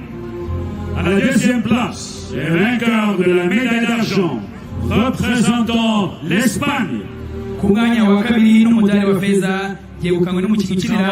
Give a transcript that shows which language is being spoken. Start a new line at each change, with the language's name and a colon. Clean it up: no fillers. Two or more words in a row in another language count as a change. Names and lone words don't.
French: À la deuxième place, et vainqueur de la médaille d'argent, représentant l'Espagne.
Kinyarwanda: Ku mwanya wa kabiri n'umudari wa feza yegukanywe n'umukinnyi ukinira